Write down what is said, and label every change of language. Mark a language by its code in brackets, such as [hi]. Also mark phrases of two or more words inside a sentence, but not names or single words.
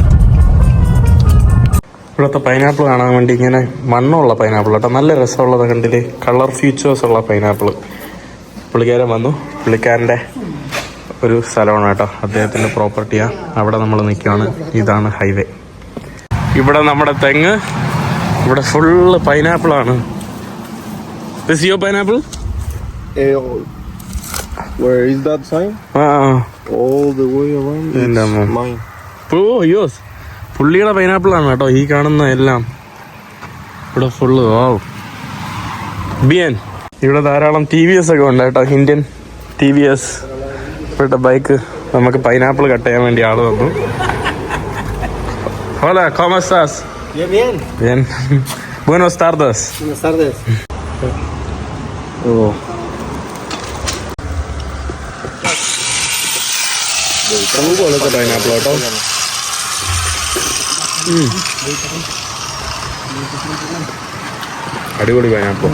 [ml] ഇവിടുത്തെ പൈനാപ്പിൾ കാണാൻ വേണ്ടി ഇങ്ങനെ മണ്ണുള്ള പൈനാപ്പിൾ കേട്ടോ, നല്ല രസമുള്ളത് കണ്ടില്ലേ, [en] colour features [ml] ഉള്ള പൈനാപ്പിൾ. പുള്ളിക്കാരൻ വന്നു, പുള്ളിക്കാരൻ്റെ ഒരു സ്ഥലമാണ് കേട്ടോ, അദ്ദേഹത്തിൻ്റെ പ്രോപ്പർട്ടിയാണ്. അവിടെ നമ്മൾ നിൽക്കുകയാണ്. ഇതാണ് ഹൈവേ. ഇവിടെ നമ്മുടെ തെങ്ങ്, ഇവിടെ ഫുള്ള് പൈനാപ്പിളാണ്. [en] Is your pineapple? Where is that sign? All the way around. It's mine. Oh, yours. [ml] പുള്ളിയുടെ പൈനാപ്പിളാണ് കേട്ടോ ഈ കാണുന്ന എല്ലാം. ഇവിടെ ഫുള്ള് ബിയൻ. ഇവിടെ ധാരാളം TVS ഒക്കെ ഉണ്ട് കേട്ടോ, ഇന്ത്യൻ TVS. ഇവിടുത്തെ ബൈക്ക് നമുക്ക് [en] pineapple cut [ml] ചെയ്യാൻ വേണ്ടി ആള് വന്നു. [es] Hola, ¿cómo estás? Bien. Bien. Buenas tardes. Buenas tardes. [ml] പൈനാപ്പിൾ കേട്ടോ. അടിപൊളി പൈനാപ്പിൾ.